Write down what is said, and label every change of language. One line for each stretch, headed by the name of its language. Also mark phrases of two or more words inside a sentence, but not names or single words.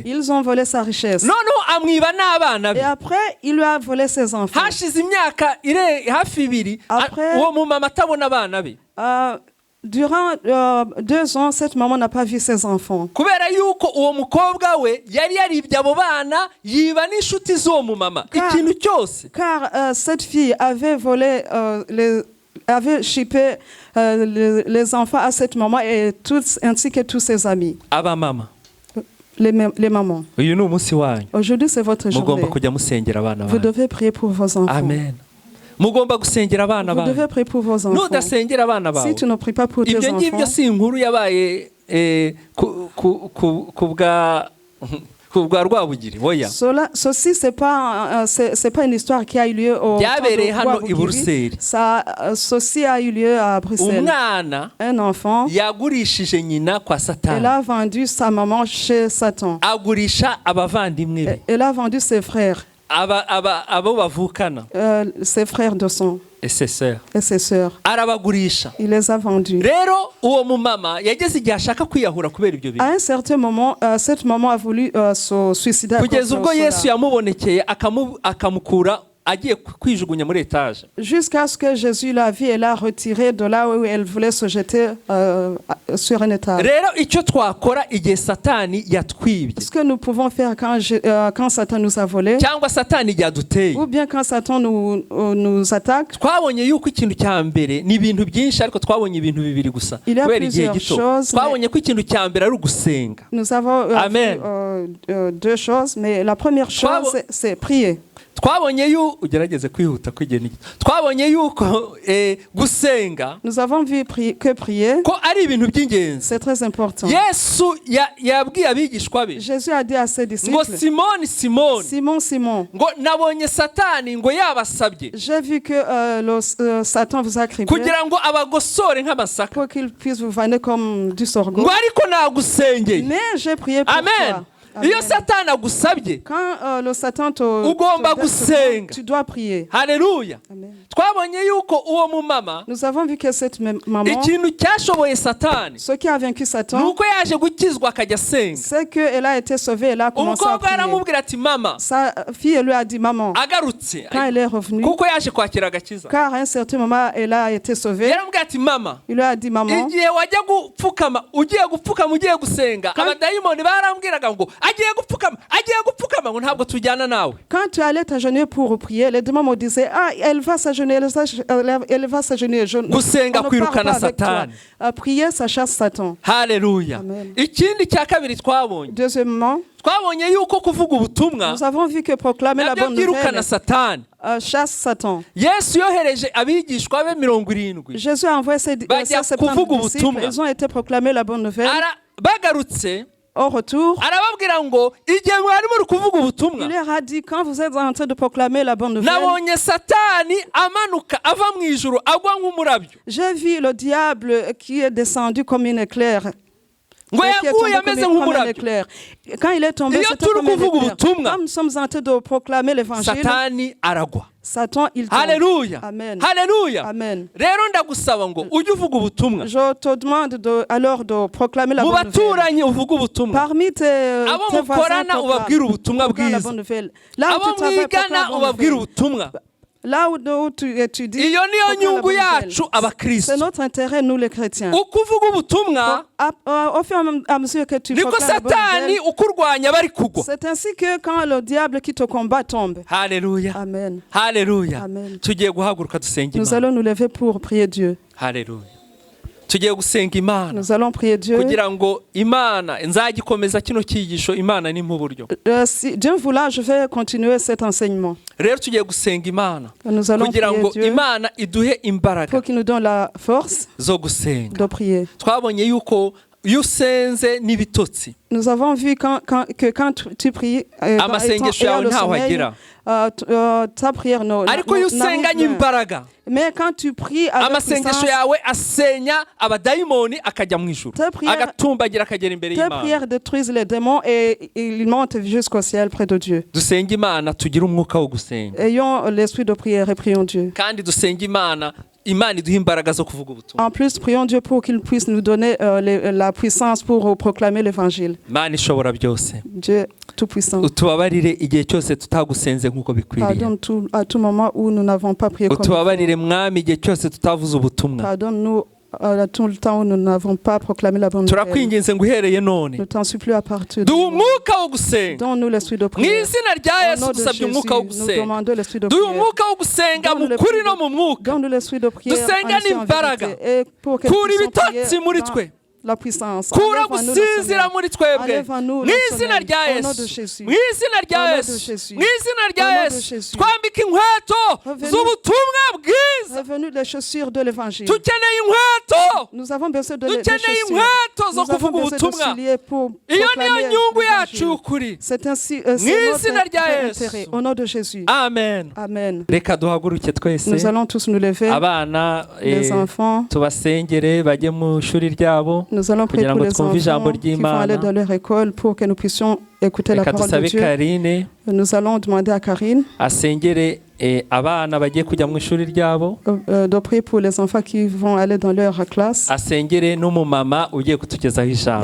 French: Ils ont volé sa richesse.
Kinyarwanda: Noneho amwiba n'abana be.
French: Et après, il lui a volé ses enfants.
Kinyarwanda: Hashize imyaka hafi 2 uwo mumama atabona abana be.
French: Durant 2 ans, cette maman n'a pas vu ses enfants.
Kinyarwanda: Kubera yuko uwo mukobwa we yari yaribye abo bana yiba n'inshuti z'uwo mumama ikintu cyose.
French: Car cette fille avait volé avait chippé les enfants à cette maman et ainsi que tous ses amis.
Kinyarwanda: Aba mama.
French: Les mamans.
Kinyarwanda: Uyu ni umunsi wanyu.
French: Aujourd'hui, c'est votre journée.
Kinyarwanda: Mugomba kujya musengera abana banyu.
French: Vous devez prier pour vos enfants. Amen.
Kinyarwanda: Mugomba gusengera abana banyu.
French: Vous devez prier pour vos enfants.
Kinyarwanda: Nudasengera abana bawe.
French: Si tu ne pries pas pour tes enfants.
Kinyarwanda: Ibyo ngibyo si inkuru yabaye kubwa Rwabugiri. Oya.
French: Ceci c'est pas une histoire qui a eu lieu au Rwabugiri. Ceci a eu lieu à Bruxelles.
Kinyarwanda: Umwana,
French: un enfant,
Kinyarwanda: yagurishije nyina kwa Satani.
French: Elle a vendu sa maman chez Satan.
Kinyarwanda: Agurisha abavandimwe be.
French: Elle a vendu ses frères.
Kinyarwanda: Abo bavukana.
French: Ses frères de sang. Et ses sœurs. Et ses sœurs.
Kinyarwanda: Arabagurisha.
French: Il les a vendus.
Kinyarwanda: Rero uwo mumama yageze igihe ashaka kwiyahura kubera ibyo bintu.
French: À un certain moment, cette maman a voulu se suicider.
Kinyarwanda: Kugeza ubwo Yesu yamubonekeye akamukura agiye kwijugunya muri etage.
French: Jusqu'à ce que Jésus la vit et l'a retirée de là où elle voulait se jeter sur un étage.
Kinyarwanda: Rero icyo twakora igihe Satani yatwibye.
French: Ce que nous pouvons faire quand Satan nous a volé.
Kinyarwanda: Cyangwa Satani yaduteye.
French: Ou bien quand Satan nous attaque.
Kinyarwanda: Twabonye yuko ikintu cya mbere ni ibintu byinshi ariko twabonye ibintu bibiri gusa. Kubera igihe gito. Twabonye ko ikintu cya mbere ari ugusenga.
French: Nous avons deux choses, mais la première chose c'est prier.
Kinyarwanda: Twabonye ugerageze kwihuta kwigena. Twabonye yuko gusenga.
French: Nous avons vu que prier.
Kinyarwanda: Ko ari ibintu by'ingenzi.
French: C'est très important.
Kinyarwanda: Yesu yabwiye abigishwa be.
French: Jésus a dit à ses disciples.
Kinyarwanda: Ngo Simon. Ngo nabonye Satani ngo yabasabye.
French: J'ai vu que Satan vous a criblé.
Kinyarwanda: Kugira ngo abagosore nk'amasaka.
French: Pour qu'il puisse vous vanner comme du sorgho.
Kinyarwanda: Ngo ariko nagusengeye.
French: Mais j'ai prié pour toi.
Kinyarwanda: Iyo Satani agusabye,
French: quand le Satan
Kinyarwanda: ugomba gusenga.
French: Tu dois prier. Haleluya.
Kinyarwanda: Twabonye yuko uwo mumama,
French: nous avons vu que cette maman,
Kinyarwanda: ikintu cyashoboye Satani,
French: ce qui a vaincu Satan,
Kinyarwanda: nuko yaje gukizwa akajya senga.
French: C'est que elle a été sauvée, elle a commencé à prier.
Kinyarwanda: Aramubwira ati mama.
French: Sa fille lui a dit maman.
Kinyarwanda: Agarutse.
French: Quand elle est revenue,
Kinyarwanda: kuko yaje kwakira agakiza.
French: Car à un certain moment elle a été sauvée.
Kinyarwanda: Yaramubwira ati mama.
French: Il lui a dit maman.
Kinyarwanda: Igihe wajya gupfukama, ugiye gusenga, abadayimoni barambwiraga ngo agiye gupfukama ngo ntabwo tujyana nawe.
French: Quand tu allais t'agenouiller pour prier, les démons me disaient elle va s'agenouiller, elle va s'agenouiller.
Kinyarwanda: Gusenga kwirukana Satani.
French: Prier ça chasse Satan. Haleluya.
Kinyarwanda: Ikindi cya kabiri twabonye.
French: Deuxièmement,
Kinyarwanda: twabonye yuko kuvuga ubutumwa,
French: nous avons vu que proclamer la bonne nouvelle chasse Satan.
Kinyarwanda: Yesu yohereje abigishwa be 70.
French: Jésus a envoyé ses disciples. Ils ont été proclamer la bonne nouvelle.
Kinyarwanda: Bagarutse.
French: Au retour,
Kinyarwanda: arababwira ngo igihe mwari muri kuvuga ubutumwa,
French: il leur a dit quand vous êtes en train de proclamer la bonne nouvelle,
Kinyarwanda: nabonye Satani amanuka ava mu ijuru agwa nk'umurabyo.
French: J'ai vu le diable qui est descendu comme une éclair.
Kinyarwanda: Ngo yaguye ameze nk'umurabyo.
French: Quand il est tombé, c'était comme une éclair. Comme nous sommes en train de proclamer l'évangile,
Kinyarwanda: Satani aragwa.
French: Satan il tombe. Haleluya. Amen. Haleluya. Amen.
Kinyarwanda: Rero ndagusaba ngo ujye uvuga ubutumwa.
French: Je te demande alors de proclamer la bonne nouvelle.
Kinyarwanda: Mubaturanyi uvuga ubutumwa.
French: Parmi tes
Kinyarwanda: voisins ubabwira ubutumwa bwiza.
French: Là où tu travailles,
Kinyarwanda: ubabwira ubutumwa.
French: Là où tu étudies,
Kinyarwanda: iyo niyo nyungu yacu abakristo.
French: c'est notre intérêt, nous les chrétiens.
Kinyarwanda: Ukuvuga ubutumwa
French: Au fur et à mesure que tu
Kinyarwanda: niko
French: proclames la bonne
Kinyarwanda: satani
French: nouvelle,
Kinyarwanda: ukurwanya bari kugwa.
French: c'est ainsi que quand le diable qui te combat tombe. Haleluya. Amen. Haleluya. Amen.
Kinyarwanda: Tugiye guhaguruka dusenga
French: Nous
Kinyarwanda: Imana.
French: allons nous lever pour prier Dieu.
Kinyarwanda: Haleluya. Tugiye gusenga Imana.
French: Nous allons prier Dieu.
Kinyarwanda: Kugira ngo Imana nzagikomeza kino cyigisho Imana ni mu buryo.
French: Si Dieu voulant, je vais continuer cet enseignement.
Kinyarwanda: Rero tugiye gusenga Imana.
French: Nous allons
Kinyarwanda: Kugira
French: prier
Kinyarwanda: ngo
French: Dieu
Kinyarwanda: Imana iduhe imbaraga
French: pour qu'il nous donne la force
Kinyarwanda: zo gusenga.
French: de prier.
Kinyarwanda: Twabonye yuko iyo usenze n'ibitotsi
French: Nous avons vu que quand tu pries,
Kinyarwanda: amasengesho yawe ntaho agera.
French: Ta prière
Kinyarwanda: ariko iyo usenganye imbaraga
French: mais quand tu pries avec
Kinyarwanda: amasengesho yawe asenya abadayimoni akajya mu ijuru agatumbagira akagera imbere y'Imana.
French: Ta prière détruise les démons et ils montent jusqu'au ciel près de Dieu.
Kinyarwanda: Dusenga Imana tugira umwuka wo gusenga.
French: Ayons l'esprit de prière et prions Dieu.
Kinyarwanda: Kandi dusenga Imana iduha imbaraga zo kuvuga ubutumwa.
French: En plus, prions Dieu pour qu'il puisse nous donner la puissance pour proclamer l'évangile.
Kinyarwanda: Imana ishobora byose.
French: Dieu tout-puissant.
Kinyarwanda: Utubabarire igihe cyose tutagusenze nk'uko bikwiriye.
French: Pardonne à tout moment où nous n'avons pas prié comme
Kinyarwanda: utubabarire mwami igihe cyose tutavuze ubutumwa.
French: Pardonne-nous tout le temps où nous n'avons pas proclamé la bonne nouvelle.
Kinyarwanda: Turakwinginze ngo uhereye none.
French: Nous t'en supplions à partir de
Kinyarwanda: duha umwuka wo gusenga.
French: Donne-nous l'esprit de prière.
Kinyarwanda: Mu izina rya Yesu dusabye umwuka wo gusenga. Duha umwuka wo gusenga mu kuri no mu mwuka.
French: Donne-nous l'esprit de prière.
Kinyarwanda: Dusenga n'imbaraga. Kura ibitotsi muri twe.
French: La puissance.
Kinyarwanda: Kura gusinzira muri twebwe. Mu izina rya Yesu. Mu izina rya Yesu. Mu izina rya Yesu. Twambike inkweto z'ubutumwa bwiza.
French: Revenu les chaussures de l'évangile.
Kinyarwanda: Dukeneye inkweto.
French: Nous avons besoin de
Kinyarwanda: dukeneye inkweto zo kuvuga ubutumwa. Iyo niyo nyungu yacu y'ukuri.
French: C'est ainsi
Kinyarwanda: mu izina rya Yesu.
French: Au nom de Jésus. Amen. Amen.
Kinyarwanda: Reka duhaguruke twese.
French: Nous allons tous nous lever.
Kinyarwanda: Abana
French: les enfants.
Kinyarwanda: Tubasengere bajye mu shuri ryabo.
French: Nous allons prier pour les enfants qui vont aller dans leur école pour que nous puissions écouter la parole de Dieu. Nous allons demander à Karine
Kinyarwanda: abana bagiye kujya mu ishuri ryabo
French: de prier pour les enfants qui vont aller dans leur classe.
Kinyarwanda: Asengere n'umumama ugiye kutugezaho ijambo.